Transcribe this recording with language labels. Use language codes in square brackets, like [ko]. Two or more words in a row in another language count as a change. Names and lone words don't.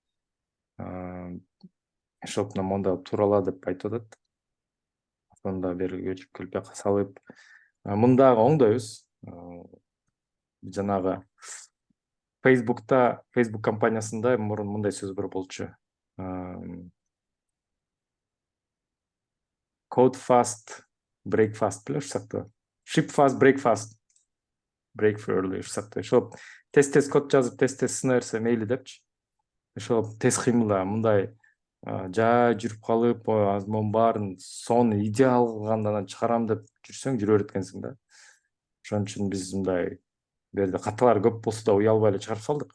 [ky] Ошондо монда туурала деп айтып атат. Ошондо бери көчүп келип жака салып, мындагы оңдойбуз. Жанагы Facebook компаниясында мурун мындай сөз бар болчу. [en] Code fast, break fast [ky] биле ушул сыяктуу. [en] Ship fast, break fast. Break early [ky] ушул сыяктуу. Ошо тез код жазып, тез сына берсе мейли депчи. Ошо тез кыймылда мындай жай жүрүп калып, монун баарын сонун идеал кылганда анан чыгарам деп жүрсөң жүрө берет экенсиң да. Ошон үчүн биз мындай берде каталар көп болсо да уялбай эле чыгарып салдык.